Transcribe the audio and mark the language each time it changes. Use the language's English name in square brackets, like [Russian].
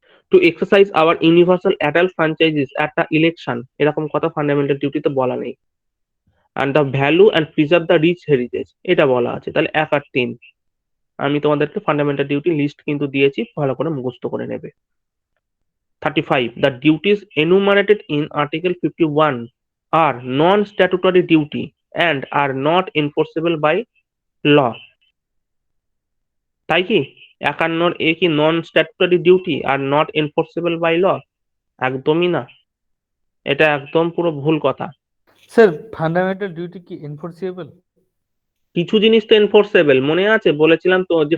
[English] to exercise our universal adult franchises at the election, [Bangla] এরকম কথা fundamental ডিউটিতে বলা নেই। [English] and the value and preserve the rich heritage, [Bangla] এটা বলা আছে। তাহলে 1 আর 3, আমি তোমাদেরকে ফান্ডামেন্টাল ডিউটি লিস্ট কিন্তু দিয়েছি, ভালো করে মুখস্থ করে নেবে। [English] 35, the duties enumerated in Article 51 are non-statutory duty and are not enforceable by law. [Bangla] তাই কি 51 কি নন statutory duty are [English] Not enforceable by law? [Bangla] একদমই না, এটা একদম পুরো ভুল কথা। স্যার ফান্ডামেন্টাল ডিউটি কি এনফোর্সিবল কিছু জিনিস তো এনফোর্সেবল, মনে আছে বলেছিলাম তো, যে